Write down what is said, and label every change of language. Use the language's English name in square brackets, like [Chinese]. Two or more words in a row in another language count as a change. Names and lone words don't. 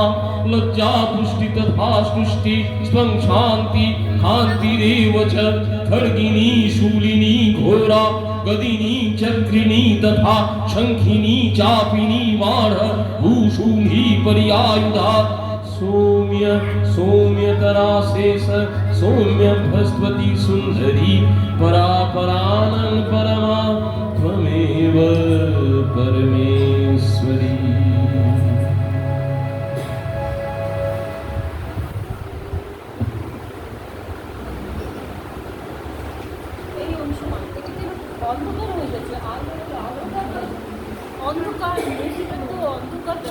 [Sanskrit] लज्जा पुष्टि तथा तुष्टि त्वं शान्ति कान्तिरेव च खड्गिनी शूलिनी घोरा गदिनी चक्रिणी तथा शंखिनी चापिनी बाण भूषुणी पर्यायुधा सौम्य सौम्यतरा शेष सौम्य भस्वती सुंदरी परापरानं परमा त्वमेव परमेश्वरी। [Bangla] এই অনুসমান এটাতে অন্ধকার হয়ে গেছে আর অন্ধকার মেঝেতে তো অন্ধকার